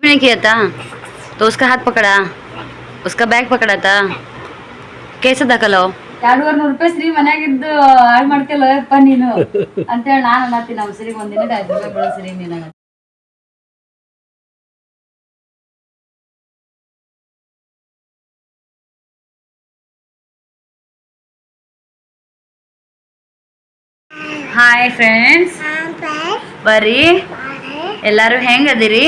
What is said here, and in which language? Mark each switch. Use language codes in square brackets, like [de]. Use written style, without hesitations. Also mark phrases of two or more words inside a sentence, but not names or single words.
[hi] नहीं किया था तो उसका हाथ पकड़ा, उसका बैग पकड़ा था, कैसे दाखल हो? [kn] 200 ರೂಪಾಯಿ ಶ್ರೀ ಮನ್ಯಾಗಿದ್ದು ಹಾಳು ಮಾಡ್ತಿಲ್ಲಪ್ಪ ನೀನು ಅಂತೇಳಿ ನಾನು ಅನ್ನತ್ತೀನಿ. ನಮ್ಮ ಶ್ರೀಗೆ ಒಂದಿನ 5 ರೂಪಾಯಿ ಬಿಡೋ ಶ್ರೀ ನೀನು. ಹಾಯ್ ಫ್ರೆಂಡ್ಸ್, ಬರ್ರಿ ಎಲ್ಲಾರು ಹೆಂಗದಿರಿ?